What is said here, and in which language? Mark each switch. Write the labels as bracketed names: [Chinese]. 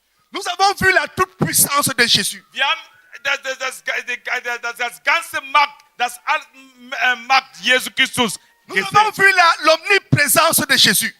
[French] Nous avons vu la toute-puissance de Jésus. [German] Wir haben das ganze Macht, das Macht Jesu Christus [French] Nous [German] gesehen. [French] avons vu l'omniprésence de Jésus.